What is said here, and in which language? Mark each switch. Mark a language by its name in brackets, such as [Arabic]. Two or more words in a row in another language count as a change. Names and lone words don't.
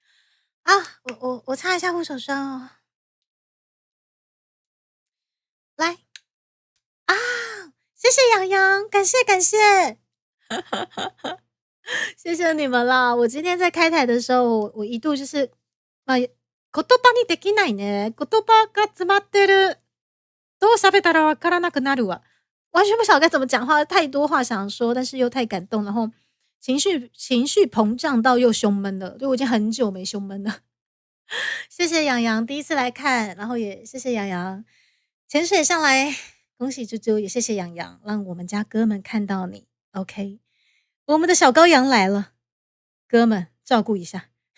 [Chinese] 啊，我擦一下护手霜哦，来啊，谢谢洋洋，感谢，谢谢你们啦！我今天在开台的时候，我一度就是 [Japanese] 言葉にできないね。言葉が詰まってる。どう喋ったらわからなくなるわ。 [Chinese] 完全不晓得该怎么讲话，太多话想说，但是又太感动，然后情绪膨胀到又胸闷了。对，我已经很久没胸闷了。谢谢洋洋第一次来看，然后也谢谢洋洋潜水上来，恭喜猪猪，也谢谢洋洋，让我们家哥们看到你。OK， 我们的小羔羊来了，哥们照顾一下。